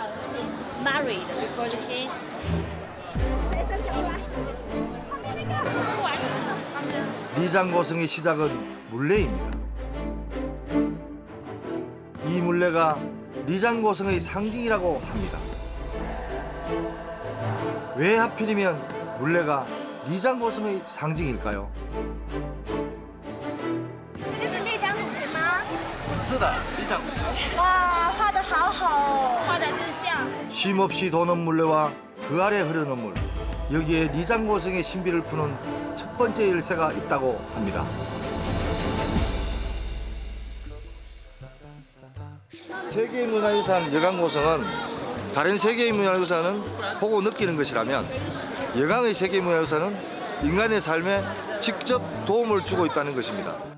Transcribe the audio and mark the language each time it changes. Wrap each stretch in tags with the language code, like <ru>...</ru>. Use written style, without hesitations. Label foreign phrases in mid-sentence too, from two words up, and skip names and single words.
<ko>리장 고성의 시작은 물레입니다. 이 물레가 리장 고성의 상징이라고 합니다. 왜 하필이면 물레가 리장 고성의 상징일까요?</ko> <zh>这是内江古城吗？是的，리장古城。哇，画的好好哦，画的真像。</zh> <ko>쉼없이 도는 물레와 그 아래 흐르는 물, 여기에 리장 고성의 신비를 푸는 첫 번째 열쇠가 있다고 합니다. 세계문화유산 여강고성은 다른 세계의 문화유산은 보고 느끼는 것이라면 여강의 세계문화유산은 인간의 삶에 직접 도움을 주고 있다는 것입니다.</ko>